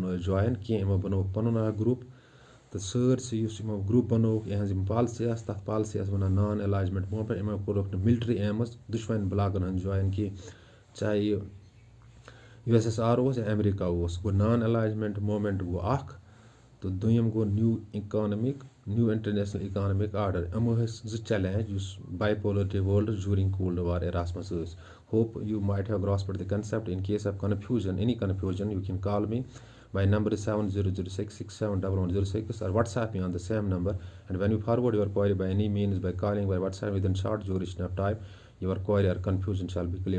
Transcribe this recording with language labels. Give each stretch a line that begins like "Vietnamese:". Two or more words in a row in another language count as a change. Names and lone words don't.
Kashmiri: أسۍ جویِن کینٛہہ یِمو بَنووُکھ پَنُن اکھ گرُپ تہٕ سٲرسٕے یُس یِمو گرُپ بَنووُکھ یِہٕنٛز یِم پالسی آسہٕ تَتھ پالسی ٲس وَنان
English: non alignment movement
Kashmiri: یِمو کوٚرُکھ نہٕ
English: military aims
Kashmiri: دُشوَنۍ بلاکن ہُنٛد جویِن کینٛہہ چاہے یہِ USSR اوس یا ایمریکا اوس گوٚو
English: non alignment movement
Kashmiri: گوٚو اکھ تہٕ دوٚیِم گوٚو
English: new international economic order
Kashmiri: یِمو ٲسۍ زٕ چیلینج یُس
English: bipolarity world during cold war
Kashmiri: ایراہَس منٛز ٲسۍ.
English: Hope you might have grasped the concept. In case of confusion, any confusion, you can call me. My number is 7006671106 or WhatsApp me on the same number. And when you forward your query by any means by calling by WhatsApp within short duration of time, your query or confusion shall be cleared.